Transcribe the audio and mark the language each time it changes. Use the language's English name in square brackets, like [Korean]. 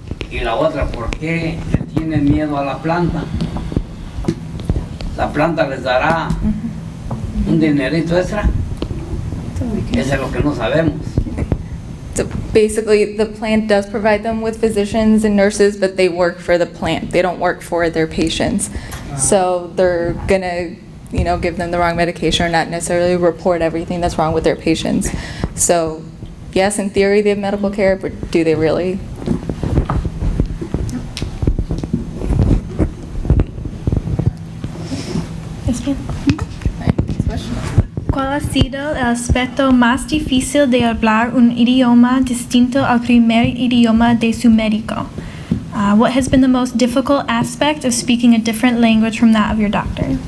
[Spanish] Y la otra, ¿por qué le tienen miedo a la planta? ¿La planta les dará un dinerito extra? Eso es lo que no sabemos. [English] So basically, the plant does provide them with physicians and nurses, but they work for the plant. They don't work for their patients. So they're gonna, give them the wrong medication or not necessarily report everything that's wrong with their patients. So yes, in theory they have medical care, but do they really? [Spanish] ¿Cuál ha sido el aspecto más difícil de hablar un idioma distinto al primer idioma de su médico? [English] What has been the most difficult aspect of speaking a different language from that of your doctor?